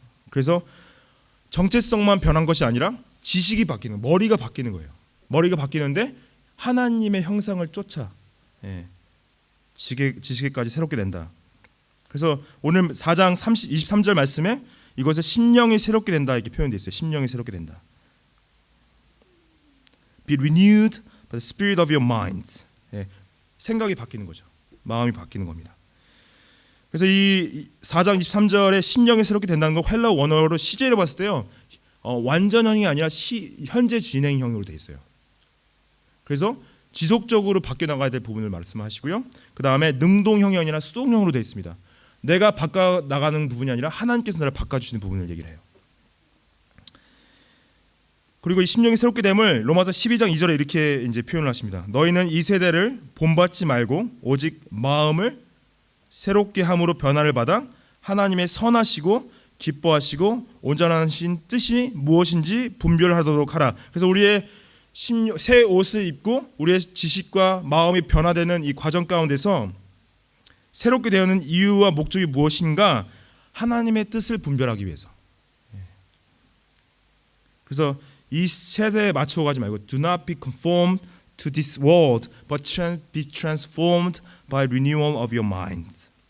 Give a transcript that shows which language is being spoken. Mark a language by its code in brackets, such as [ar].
[ko] 그래서 정체성만 변한 것이 아니라 지식이 바뀌는, 머리가 바뀌는 거예요. 머리가 바뀌는데 하나님의 형상을 쫓아 지식에까지 새롭게 된다. 그래서 오늘 4장 23절 말씀에 이것을 심령이 새롭게 된다 이렇게 표현되어 있어요. 심령이 새롭게 된다. [en] Be renewed by the spirit of your mind. [ko] 생각이 바뀌는 거죠. 마음이 바뀌는 겁니다. 그래서 이 4장 23절에 심령이 새롭게 된다는 거 헬라어 원어로 시제로 봤을 때요. 완전형이 아니라 현재 진행형으로 되어 있어요. 그래서 지속적으로 바뀌어 나가야 될 부분을 말씀하시고요. 그 다음에 능동형이 아니라 수동형으로 되어 있습니다. 내가 바꿔 나가는 부분이 아니라 하나님께서 나를 바꿔주시는 부분을 얘기를 해요. 그리고 이 심령이 새롭게 됨을 로마서 12장 2절에 이렇게 이제 표현을 하십니다. 너희는 이 세대를 본받지 말고 오직 마음을 새롭게 함으로 변화를 받아 하나님의 선하시고 기뻐하시고 온전하신 뜻이 무엇인지 분별하도록 하라. 그래서 우리의 새 옷을 입고 우리의 지식과 마음이 변화되는 이 과정 가운데서 새롭게 되는 이유와 목적이 무엇인가? 하나님의 뜻을 분별하기 위해서. 그래서 이 세대에 맞춰 가지 말고 [en] Do not be conformed to this world, but be transformed by renewal of your mind.